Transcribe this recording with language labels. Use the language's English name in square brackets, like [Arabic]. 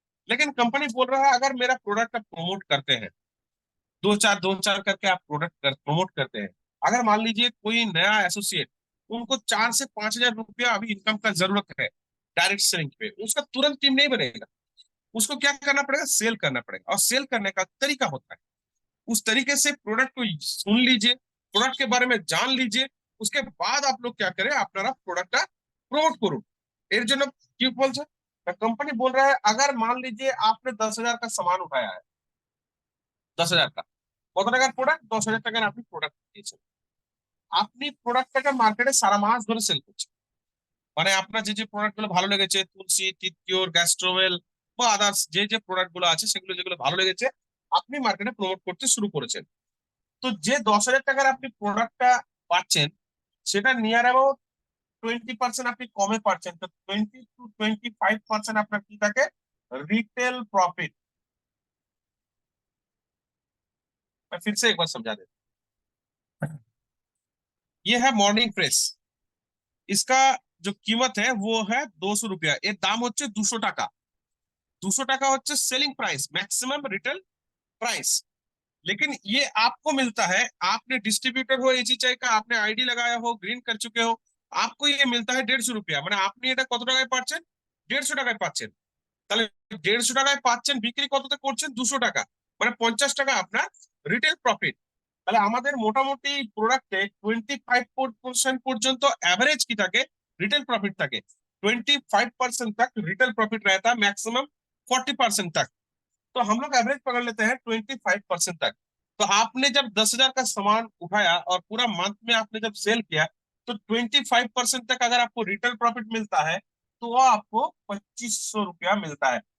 [Hindi] लेकिन कंपनी बोल रहा है अगर मेरा प्रोडक्ट आप प्रमोट करते हैं, दो चार करके आप प्रोडक्ट प्रमोट करते हैं, अगर मान लीजिए कोई नया एसोसिएट, उनको 4 से 5 हजार रुपया अभी इनकम का जरूरत है डायरेक्ट सेलिंग पे, उसका तुरंत टीम नहीं बनेगा। उसको क्या करना पड़ेगा, सेल करना पड़ेगा, और सेल करने का तरीका होता है, उस तरीके से प्रोडक्ट को सुन लीजिए, प्रोडक्ट के बारे में जान लीजिए, उसके बाद आप लोग क्या करें, अपना प्रोडक्ट प्रमोट करो। [Bangla] এর জন্য কি বলছে, [Hindi] कंपनी बोल रहा है अगर मान लीजिए आपने 10 हजार का [Bangla] सामान उठाया है, 10 हजार का, কত টাকার প্রোডাক্ট, 10 হাজার টাকার আপনি প্রোডাক্ট দিয়েছেন, আপনি প্রোডাক্টটাকে মার্কেটে সারা মাস ধরে সেল করছেন। মানে আপনার যে যে প্রোডাক্ট গুলো ভালো লেগেছে, তুলসী, টিটকিওর, গ্যাস্ট্রোভেল বা আদার্স যে যে প্রোডাক্ট গুলো আছে, সেগুলো যেগুলো ভালো লেগেছে আপনি মার্কেটে প্রমোট করতে শুরু করেছেন। তো যে 10 হাজার টাকার আপনি প্রোডাক্টটা পাচ্ছেন, সেটা নিয়ার অ্যাবাউট 20% আপনি কমে পাচ্ছেন। তো 20 to 25% আপনার কি থাকে, [Hindi] रिटेल प्रॉफिट। मैं फिर से एक बार समझा देता हूँ। ये है मॉर्निंग प्रेस, इसका जो कीमत है वो है 200 रुपया, [Bangla] এর দাম হচ্ছে 200 টাকা। 200 টাকা হচ্ছে [Hindi] selling price, maximum retail price. लेकिन ये आपको मिलता है, आपने डिस्ट्रीब्यूटर हो एचीआई का, आपने आईडी लगाया हो, ग्रीन कर चुके हो, आपको ये मिलता है 150 रुपया। [Bangla] মানে আপনি এটা কত টাকায় পাচ্ছেন, 150 টাকায় পাচ্ছেন। তাহলে 150 টাকায় পাচ্ছেন, বিক্রি কততে করছেন, 200 টাকা, মানে 50 টাকা আপনার রিটেল প্রফিট। তাহলে আমাদের মোটামুটি প্রোডাক্টে 25% পর্যন্ত [Hindi] एवरेज की [Bangla] থাকে, [Hindi] रिटेल प्रॉफिट [Bangla] থাকে। [Hindi] 25% तक रिटेल प्रॉफिट रहता है, मैक्सिमम 40% तक। तो हम लोग एवरेज पकड़ लेते हैं 25% तक। तो आपने जब 10 हजार का सामान उठाया और पूरा मंथ में आपने जब सेल किया, तो 25% तक अगर आपको रिटेल प्रॉफिट मिलता है, तो वो आपको 2500 रुपया मिलता है।